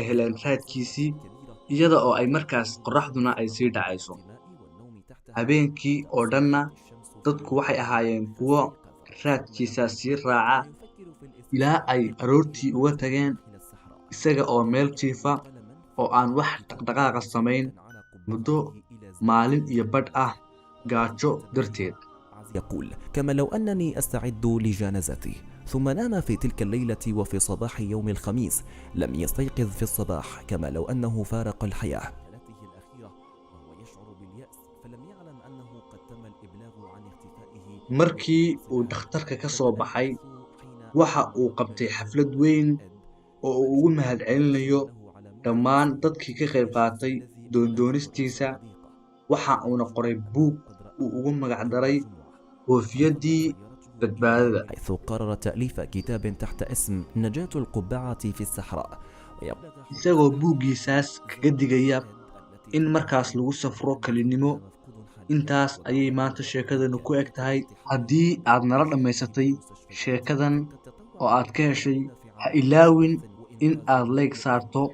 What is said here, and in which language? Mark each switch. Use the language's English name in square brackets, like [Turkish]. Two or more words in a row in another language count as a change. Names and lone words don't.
[Somali] heleen raadkiisii iyada oo ay markaas qorraxduna ay sii dhacayso habeenkii oo dhanna dadku waxay ahaayeen kuwa raadkiisa sii raaca ilaa ay aroortii uga tageen isaga oo meel jiifa oo aan wax dhaqdhaqaaqa samayn muddo maalin iyo badh ah gaajo darteed. [Arabic] يقول كما لو أنني أستعد لجنازتي ثم نام في تلك الليلة وفي صباح يوم الخميس لم يستيقظ في الصباح كما لو أنه فارق الحياة. [Somali] markii uu dhakhtarka ka soo baxay waxa uu qabtay xaflad weyn oo uu ugu mahadcelinayo dhammaan dadkii ka qayb qaatay doondoonistiisa waxa uuna qoray buug uu ugu magac daray koofiyadii badbaadada [Arabic] حيث قرر تأليف كتاب تحت اسم نجاة القبعة في الصحراء [Somali] isagoo buuggiisaas kaga digaya in markaas lagu safro kelinimo. intaas ayay maanta sheekadanu ku eg tahay. haddii aad nala dhammaysatay sheekadan oo aad ka heshay ha ilaawin in aad like saarto.